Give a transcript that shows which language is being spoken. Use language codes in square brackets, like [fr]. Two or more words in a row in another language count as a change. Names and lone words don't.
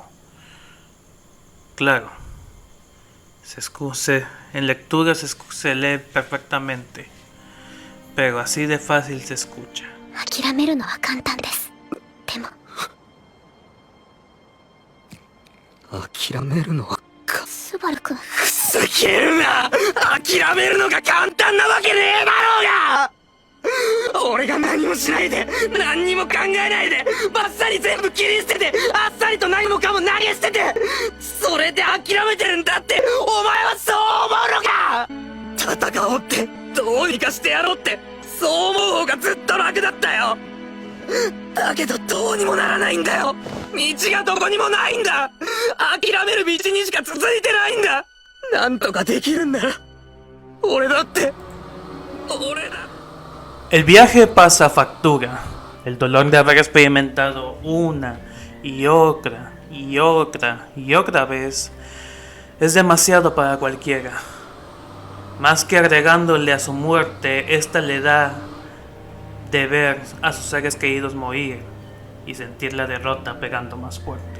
[es] Claro, en lectura se lee perfectamente, pero así de fácil se escucha. [ja] 諦めるのはスバル君。ふざけるな。諦めるのが簡単なわけねえだろうが。俺が何もしないで、何にも考えないで、バッサリ全部切り捨てて、あっさりと何もかも投げ捨てて、それで諦めてるんだって、お前はそう思うのか。戦おうって、どうにかしてやろうって、そう思う方がずっと楽だったよ。だけどどうにもならないんだよ。道がどこにもないんだ。諦める道にしか続いてないんだ。なんとかできるんなら、俺だって、俺だ。 [es] El viaje pasa factura. El dolor de haber experimentado una y otra y otra y otra vez es demasiado para cualquiera. Más que agregándole a su muerte, esta le da de ver a sus seres queridos morir y sentir la derrota pegando más fuerte.